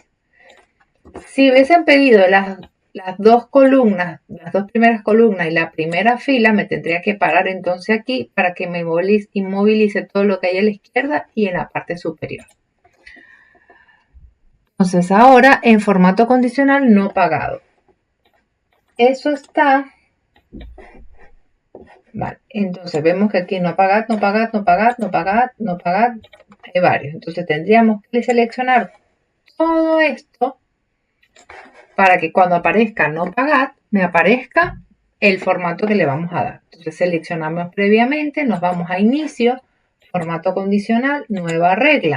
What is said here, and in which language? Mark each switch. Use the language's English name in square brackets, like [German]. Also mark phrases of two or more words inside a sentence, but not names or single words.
[Spanish] Si hubiesen pedido las dos columnas, las dos primeras columnas y la primera fila, me tendría que parar entonces aquí para que me inmovilice todo lo que hay a la izquierda y en la parte superior. Entonces ahora en formato condicional no pagado. Eso está... Vale, entonces vemos que aquí no pagad, no pagad, no pagad, no pagad, no pagad, hay varios. Entonces tendríamos que seleccionar todo esto para que cuando aparezca no pagad, me aparezca el formato que le vamos a dar. Entonces seleccionamos previamente, nos vamos a inicio, formato condicional, nueva regla.